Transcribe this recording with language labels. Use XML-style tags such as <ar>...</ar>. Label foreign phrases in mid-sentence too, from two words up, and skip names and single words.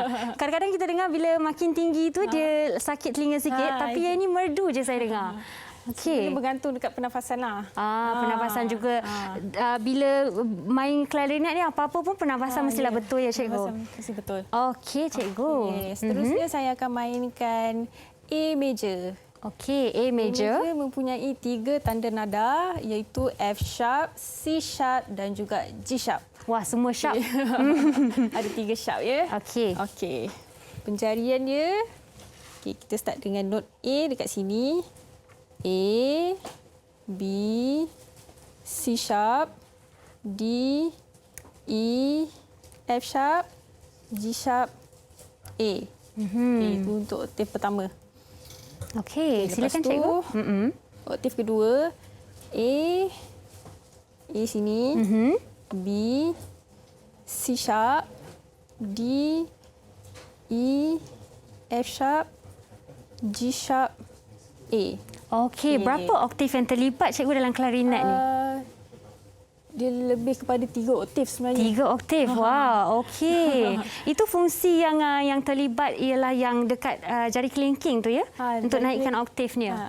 <ms>Kadang-kadang kita dengar bila makin tinggi tu dia sakit telinga sikit, tapi yang ini merdu je saya dengar. Okey. Bergantung dekat pernafasan lah. Pernafasan juga. Bila main klarinet ni apa-apa pun pernafasan mestilah betul ya cikgu. Pernafasan mesti betul. Okey cikgu. Seterusnya saya akan mainkan A major. Okey, A major. A major mempunyai 3 tanda nada iaitu F sharp, C sharp dan juga G sharp. Wah, semua sharp. Ada 3 sharp ya. Okey. Okey. Penjarian dia. Okey, kita start dengan note A dekat sini. A, B, C sharp, D, E, F sharp, G sharp, A. Okay, itu untuk oktav pertama. Okey, silakan Lepas tu, cikgu. oktav kedua, A sini, B, C sharp, D, E, F sharp, G sharp, A. Okey, berapa oktav yang terlibat cikgu dalam klarinet ni? Dia lebih kepada 3 oktav sebenarnya. 3 oktav. Wah, okey. Itu fungsi yang terlibat ialah yang dekat jari kelingking tu ya? Untuk naikkan oktavnya.</ms>